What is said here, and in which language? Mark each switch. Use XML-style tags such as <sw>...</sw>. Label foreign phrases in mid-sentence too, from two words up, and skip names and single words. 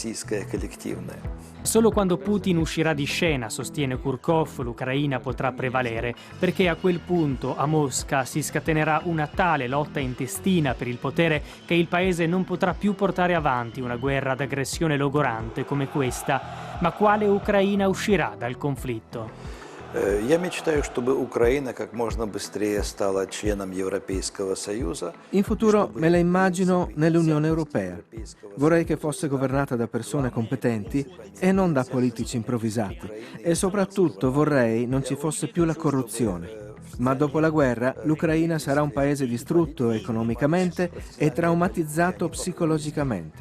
<it>Solo quando Putin uscirà di scena, sostiene Kurkov, l'Ucraina potrà prevalere, perché a quel punto a Mosca si scatenerà una tale lotta intestina per il potere che il paese non potrà più portare avanti una guerra d'aggressione logorante come questa. Ma quale Ucraina uscirà dal conflitto?</it> <ru>Я мечтаю, чтобы Украина как можно быстрее стала членом Европейского Союза.</ru> <it>In futuro me la immagino nell'Unione Europea. Vorrei che fosse governata da persone competenti e non da politici improvvisati. E soprattutto vorrei non ci fosse più la corruzione. Ma dopo la guerra l'Ucraina sarà un paese distrutto economicamente e traumatizzato psicologicamente.</it>